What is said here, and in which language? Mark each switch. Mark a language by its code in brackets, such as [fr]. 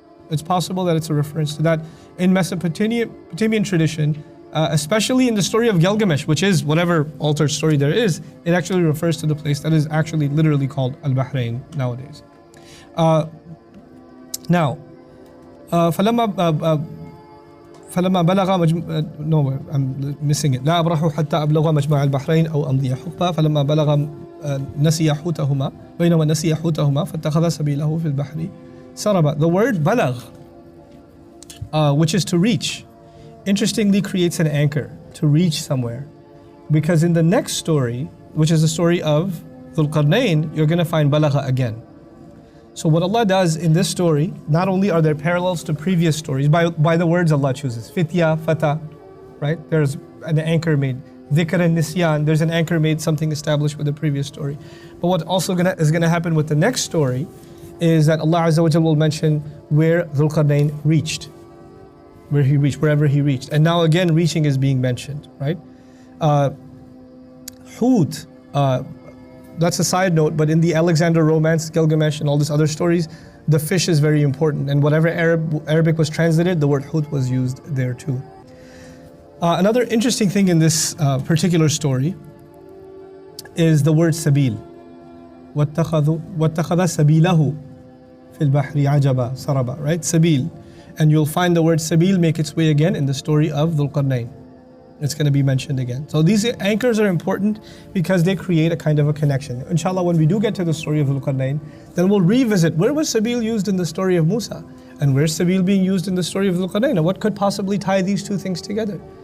[en] It's possible that it's a reference to that. In Mesopotamian tradition, especially in the story of Gilgamesh, which is whatever altered story there is, it actually refers to the place that is actually literally called Al-Bahrain nowadays. Now, [ar] فلما بلغ [en] no, I'm missing it. [ar] لا أبرح حتى أبلغ مجمع البحرين أو أمضي حقبة فلما بلغ نسي حوتهما بينما نسي حوتهما فاتخذ سبيله في البحر سربا. [en] The word بلغ, which is to reach, interestingly creates an anchor to reach somewhere, because in the next story, which is the story of Dhul Qarnayn, you're going to find balagha again. So what Allah does in this story, not only are there parallels to previous stories by the words Allah chooses, fitya, fata, right? There's an anchor made. Dhikr and nisyan, there's an anchor made, something established with the previous story. But what also is going to happen with the next story is that Allah Azza wa Jalla will mention where Dhul Qarnayn reached, wherever he reached. And now again, reaching is being mentioned, right? Hut, that's a side note, but in the Alexander romance, Gilgamesh and all these other stories, the fish is very important. And whatever Arabic was translated, the word hut was used there too. Another interesting thing in this particular story is the word sabil. [ar] وَاتَّخَذَ سَبِيلَهُ فِي الْبَحْرِ عَجَبًا سَرَبًا, right? [en] Sabil. And you'll find the word sabil make its way again in the story of Dhul Qarnayn. It's going to be mentioned again. So these anchors are important because they create a kind of a connection. Inshallah, when we do get to the story of Dhul Qarnayn, then we'll revisit where was sabil used in the story of Musa, and where's sabil being used in the story of Dhul Qarnayn, and what could possibly tie these two things together.